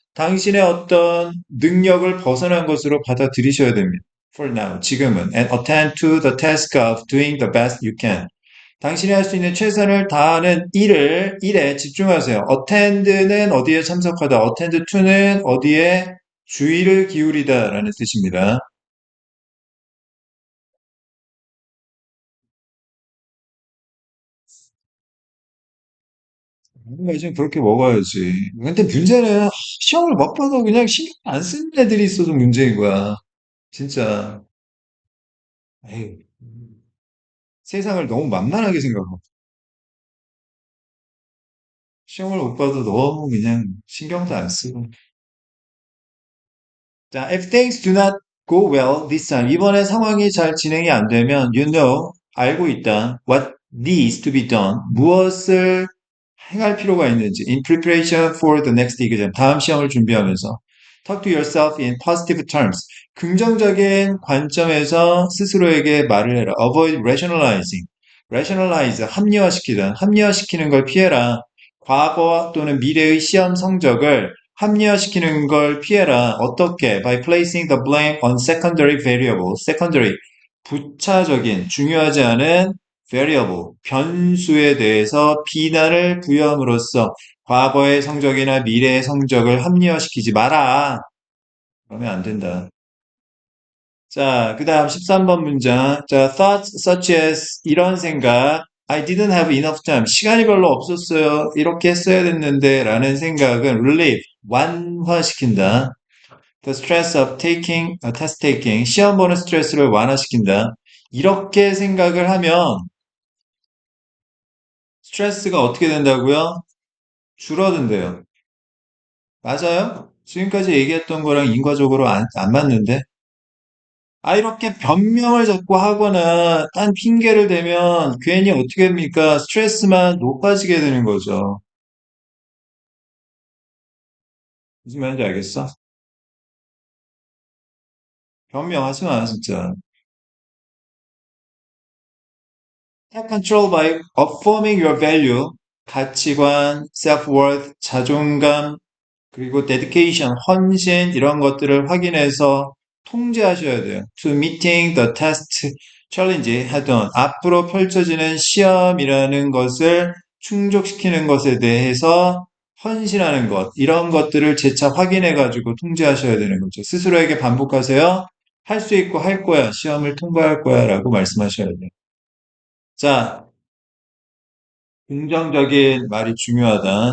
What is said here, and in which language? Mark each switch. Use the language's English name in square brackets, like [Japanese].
[Korean] 당신의 어떤 능력을 벗어난 것으로 받아들이셔야 됩니다. [English] For now, [Korean] 지금은. [English] And attend to the task of doing the best you can. [Korean] 당신이 할 수 있는 최선을 다하는 일에 집중하세요. attend는 어디에 참석하다, attend to는 어디에 주의를 기울이다 라는 뜻입니다. 요즘 그렇게 먹어야지. 근데 문제는 시험을 못 봐도 그냥 신경 안 쓰는 애들이 있어서 문제인 거야. 진짜. 에이, 세상을 너무 만만하게 생각하고. 시험을 못 봐도 너무 그냥 신경도 안 쓰고. 자, [English] if things do not go well this time, [Korean] 이번에 상황이 잘 진행이 안 되면, [English] you know, [Korean] 알고 있다. [English] What needs to be done. [Korean] 무엇을 행할 필요가 있는지. [English] In preparation for the next exam. [Korean] 다음 시험을 준비하면서. [English] Talk to yourself in positive terms. [Korean] 긍정적인 관점에서 스스로에게 말을 해라. [English] Avoid rationalizing. rationalize, 합리화시키다. [Korean] 합리화시키는 걸 피해라. 과거 또는 미래의 시험 성적을 합리화시키는 걸 피해라. 어떻게? [English] By placing the blame on secondary variables. [Korean] secondary, 부차적인, 중요하지 않은 variable, 변수에 대해서 비난을 부여함으로써 과거의 성적이나 미래의 성적을 합리화시키지 마라. 그러면 안 된다. 자, 그 다음 13번 문장. [English] 자, thoughts such as [Korean] 이런 생각. [English] I didn't have enough time. [Korean] 시간이 별로 없었어요. 이렇게 했어야 됐는데 라는 생각은 relieve, 완화시킨다. [English] The stress of taking, test taking. [Korean] 시험 보는 스트레스를 완화시킨다. 이렇게 생각을 하면 스트레스가 어떻게 된다고요? 줄어든대요. 맞아요? 지금까지 얘기했던 거랑 인과적으로 안 맞는데? 아, 이렇게 변명을 자꾸 하거나 딴 핑계를 대면 괜히 어떻게 됩니까? 스트레스만 높아지게 되는 거죠. 무슨 말인지 알겠어? 변명하지 마, 진짜. [English] Take control by affirming your value, [Korean] 가치관, self-worth, 자존감, 그리고 dedication, 헌신 이런 것들을 확인해서 통제하셔야 돼요. [English] To meeting the test challenge head on. [Korean] 앞으로 펼쳐지는 시험이라는 것을 충족시키는 것에 대해서 헌신하는 것, 이런 것들을 재차 확인해가지고 통제하셔야 되는 거죠. 스스로에게 반복하세요. 할 수 있고 할 거야. 시험을 통과할 거야. 라고 말씀하셔야 돼요. 자, 긍정적인 말이 중요하다.